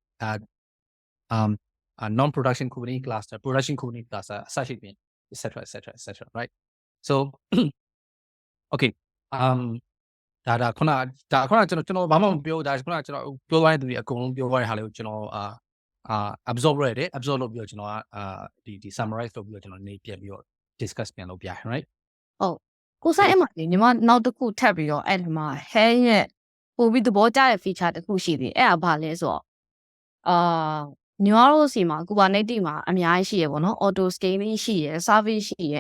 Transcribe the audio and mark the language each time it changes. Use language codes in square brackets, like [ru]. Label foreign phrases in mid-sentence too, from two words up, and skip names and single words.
[en] non-production Kubernetes cluster production Kubernetes cluster such etc right so okay [my] ဒါခုနကျွန်တော်ဘာမှမပြောဒါခုနကျွန်တော်ပြောသွားတဲ့သူတွေအကုန်လုံးပြောသွားတဲ့ဟာလေးကိုကျွန်တော်absorb လုပ်ရတယ် absorb လုပ်ပြီးတော့ကျွန်တော်ဒီ summarize လုပ်ပြီးတော့ကျွန်တော်နေပြန်ပြီးတော့ discuss ပြန်လုပ်ပြရ right ဟုတ်ကိုဆိုင်အမှညီမနောက်တစ်ခုထပ်ပြီးတော့အဲ့ဒီမှာ Helm ရဲ့ပို့ပြီးသဘောကျတဲ့ feature တစ်ခုရှိသေးတယ်အဲ့ဒါဘာလဲဆိုတော့ညီမတို့စီမှာ Kubernetes မှာအများကြီးရှိရပေါ့နော် [en] auto scaling [my] ရှိရ service ရှိရ